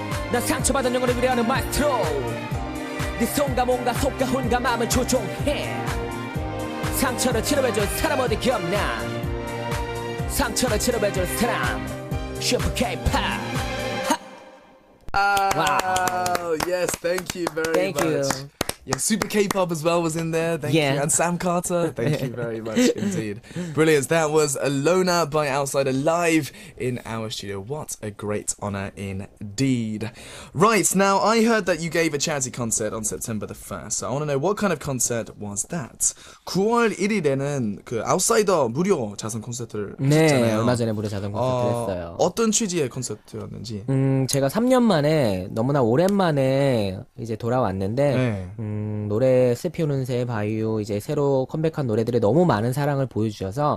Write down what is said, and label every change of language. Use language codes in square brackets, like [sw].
[ko] 난 상처받은 영혼을 위로하는 마에스트로 네 손과 몸과 속과 혼과 마음을 조종해 상처를 치료해줄 사람 어디 없나 상처를 치료해줄 사람 슈퍼 Kpop [en] Wow. Yes, thank you very Thank much. you. Yeah, Super K-pop as well was in there. Thank Yeah. you. And Sam Carter. Thank you very much indeed. Brilliant. That was Alona by Outsider live in our studio. What a great honour indeed. Right, now I heard that you gave a charity concert on September the 1st. So I want to know what kind of concert was that? [ko] 9월 1일에는 그 아웃사이더 무료 자선 콘서트를 네 하셨잖아요. 얼마 전에 무료 자전 콘서트 했어요 어떤 취지의 콘서트였는지. 제가 3년 만에 너무나 오랜만에 이제 돌아왔는데 네. 노래 스피우는 새 바이유 이제 새로 컴백한 노래들이 너무 많은 사랑을 보여주셔서